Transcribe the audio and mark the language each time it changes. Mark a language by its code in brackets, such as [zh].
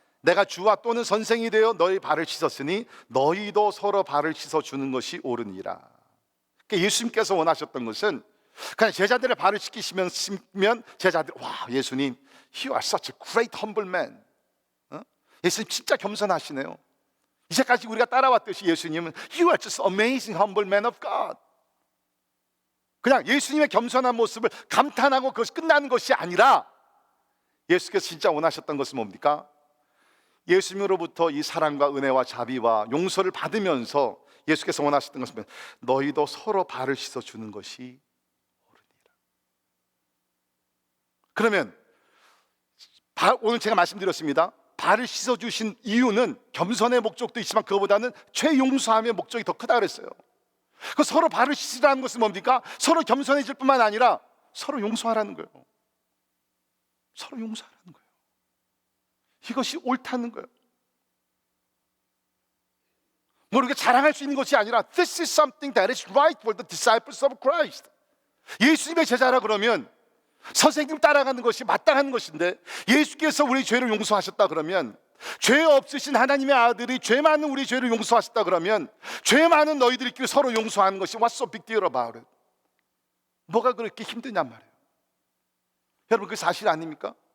[ko] 내가 주와 또는 선생이 되어 너희 발을 씻었으니 너희도 서로 발을 씻어주는 것이 옳으니라. 그러니까 예수님께서 원하셨던 것은 그냥 제자들의 발을 씻기시면 제자들, 와, 예수님, [en] you are such a great humble man. [ko] 예수님 진짜 겸손하시네요. 이제까지 우리가 따라왔듯이 예수님은 [en] you are just amazing humble man of God. [ko] 그냥 예수님의 겸손한 모습을 감탄하고 그것이 끝나는 것이 아니라 예수께서 진짜 원하셨던 것은 뭡니까? 예수님으로부터 이 사랑과 은혜와 자비와 용서를 받으면서 예수께서 원하셨던 것은 너희도 서로 발을 씻어주는 것이 옳으니라. 그러면 오늘 제가 말씀드렸습니다. 발을 씻어주신 이유는 겸손의 목적도 있지만 그거보다는 죄 용서함의 목적이 더 크다 그랬어요. 그 서로 발을 씻으라는 것은 뭡니까? 서로 겸손해질 뿐만 아니라 서로 용서하라는 거예요. 서로 용서하라는 거예요. 이것이 옳다는 거예요. 모르게 자랑할 수 있는 것이 아니라 [en] This is something that is right for the disciples of Christ. [ko] 예수님의 제자라 그러면 선생님 따라가는 것이 마땅한 것인데, 예수께서 우리 죄를 용서하셨다 그러면, 죄 없으신 하나님의 아들이 죄 많은 우리 죄를 용서하셨다 그러면, 죄 많은 너희들끼리 서로 용서하는 것이 [en] What's so big deal about it? [ko] 뭐가 그렇게 힘드냔 말이에요. 여러분, 그 사실 아닙니까?